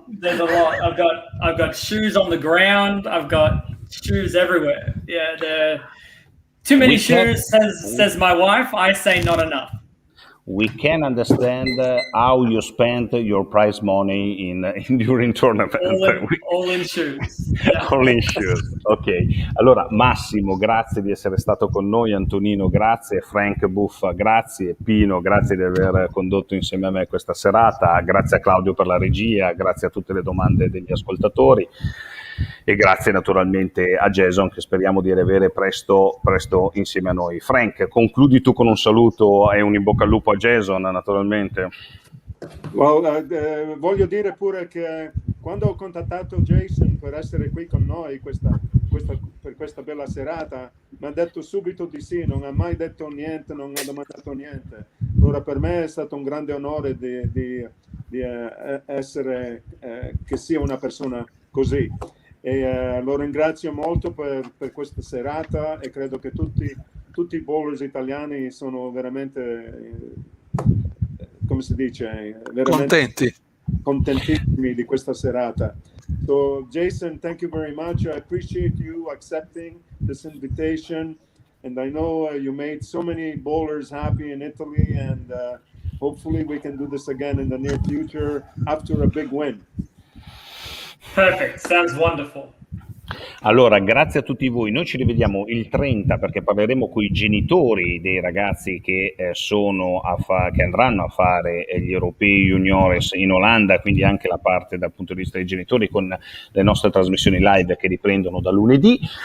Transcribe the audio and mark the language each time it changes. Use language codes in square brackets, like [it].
[en] I've got shoes on the ground. I've got shoes everywhere. Yeah, there too many shoes, says my wife. I say not enough. We can understand how you spent your prize money during tournament. All in shoes. Yeah. All in shoes. Ok. [it] Allora, Massimo, grazie di essere stato con noi. Antonino, grazie. Frank Buffa, grazie. Pino, grazie di aver condotto insieme a me questa serata. Grazie a Claudio per la regia. Grazie a tutte le domande degli ascoltatori. E grazie naturalmente a Jason, che speriamo di riavere presto insieme a noi. Frank, concludi tu con un saluto e un in bocca al lupo a Jason, naturalmente. Well, voglio dire pure che quando ho contattato Jason per essere qui con noi per questa bella serata, mi ha detto subito di sì, non ha mai detto niente, non ha domandato niente. Allora per me è stato un grande onore di essere, che sia una persona così. E lo ringrazio molto per questa serata e credo che tutti i bowlers italiani sono veramente, come si dice, veramente contentissimi di questa serata. [en] So Jason, thank you very much. I appreciate you accepting this invitation, and I know you made so many bowlers happy in Italy, and hopefully we can do this again in the near future after a big win. Perfect. Sounds wonderful. [it] Allora, grazie a tutti voi. Noi ci rivediamo il 30 perché parleremo con i genitori dei ragazzi che che andranno a fare gli europei juniores in Olanda, quindi anche la parte dal punto di vista dei genitori con le nostre trasmissioni live che riprendono da lunedì.